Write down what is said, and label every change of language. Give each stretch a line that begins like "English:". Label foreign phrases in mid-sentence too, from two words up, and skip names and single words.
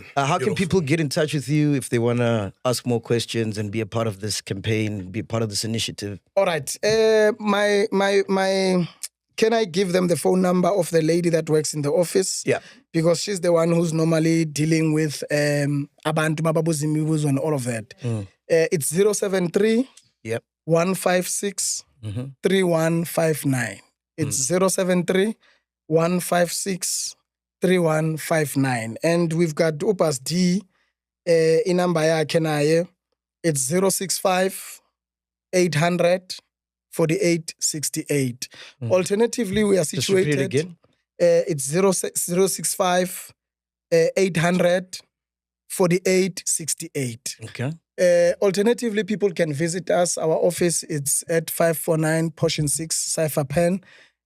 English: How can Beautiful. people get in touch with you if they want to ask more questions and be a part of this campaign, be a part of this initiative? All right. Can I give them the phone number of the lady that works in the office? Yeah. Because she's the one who's normally dealing with
North Ndebele: abantu mababuzimibuzo
English: and all of that. It's 073 Yep. 156 3159. It's 073 156 3159. And we've got Upas D
North Ndebele: inamba yakhe naye.
English: It's 065 800 4868. Alternatively, we are Just repeat it situated. again. It's 065 800 4868. Okay. Alternatively, people can visit us. Our office is at 549 Portion 6 Cypher Pen.